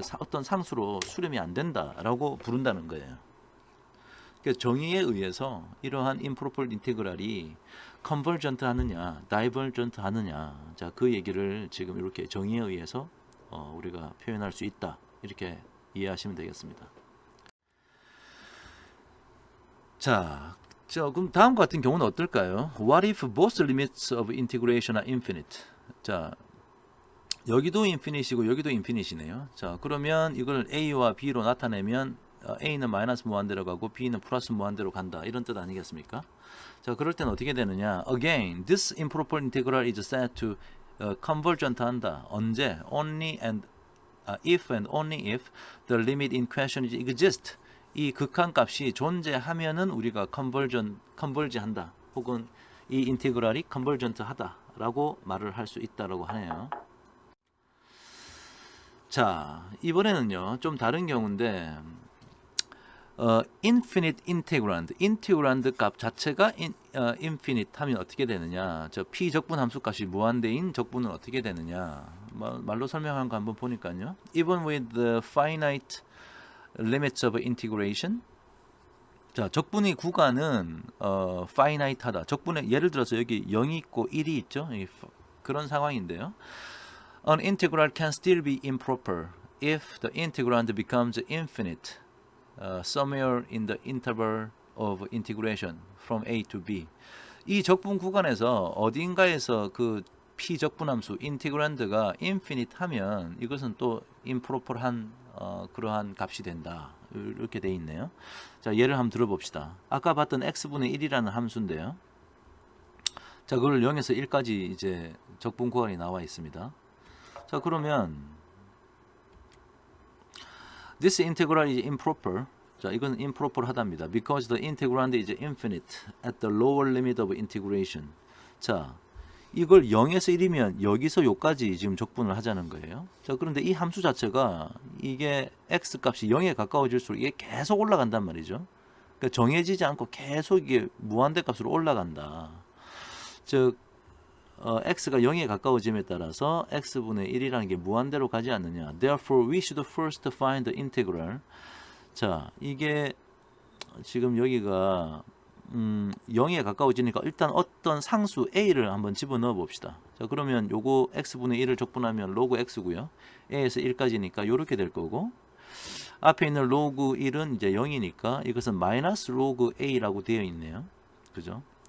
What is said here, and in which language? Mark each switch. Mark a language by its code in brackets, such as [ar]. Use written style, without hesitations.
[ko] 어떤 상수로 수렴이 안 된다라고 부른다는 거예요. 그러니까 정의에 의해서 이러한 임프로퍼 인테그랄이 컨버전트 하느냐, 다이버전트 하느냐, 자, 그 얘기를 지금 이렇게 정의에 의해서 우리가 표현할 수 있다. 이렇게 이해하시면 되겠습니다. 자, 그럼 다음과 같은 경우는 어떨까요? [en] What if both limits of integration are infinite? [ko] 자, 여기도 인피니시고 여기도 인피니시네요. 자, 그러면 이걸 a와 b로 나타내면 a는 마이너스 무한대로 가고 b는 플러스 무한대로 간다. 이런 뜻 아니겠습니까? 자, 그럴 때는 어떻게 되느냐? [en] Again, this improper integral is said to convergent [ko] 한다. 언제? [en] Only and if and only if the limit in question exists. [ko] 이 극한값이 존재하면은 우리가 컨버지 한다. 혹은 이 인테그랄이 컨버전트 하다라고 말을 할 수 있다라고 하네요. 자, 이번에는요, 좀 다른 경우인데 infinite integrand, integrand 값 자체가 infinite 하면 어떻게 되느냐? 저 p 적분 함수 값이 무한대인 적분은 어떻게 되느냐? 말로 설명한 거 한번 보니까요. [en] Even with the finite limits of integration. [ko] 자, 적분의 구간은 finite하다. 적분의 예를 들어서 여기 0이 있고 1이 있죠. 그런 상황인데요. [en] An integral can still be improper if the integrand becomes infinite somewhere in the interval of integration from a to b. [ko] 이 적분 구간에서 어딘가에서 그 p 적분함수 인티그란드가 infinite 하면 이것은 또 improper한 그러한 값이 된다. 이렇게 돼 있네요. 자, 예를 한번 들어봅시다. 아까 봤던 x분의 1이라는 함수인데요. 자, 그걸 0에서 1까지 이제 적분 구간이 나와 있습니다. 자, 그러면 [en] this integral is improper. [ko] 자, 이건 improper 하답니다. [en] Because the integrand is infinite at the lower limit of integration. [ko] 자, 이걸 0에서 1이면 여기서 요까지 지금 적분을 하자는 거예요. 자, 그런데 이 함수 자체가 이게 x 값이 0에 가까워질수록 이게 계속 올라간단 말이죠. 그러니까 정해지지 않고 계속 이게 무한대 값으로 올라간다. 즉 x가 0에 가까워짐에 따라서 x분의 1이라는 게 무한대로 가지 않느냐. [en] Therefore, we should first find the integral. [ko] 자, 이게 지금 여기가 0에 가까워지니까 일단 어떤 상수 a를 한번 집어넣어 봅시다. 자, 그러면 요거 x분의 1을 적분하면 로그 x고요. a에서 1까지니까 요렇게 될 거고, 앞에 있는 로그 1은 이제 0이니까 이것은 마이너스 로그 a라고 되어 있네요. 그죠?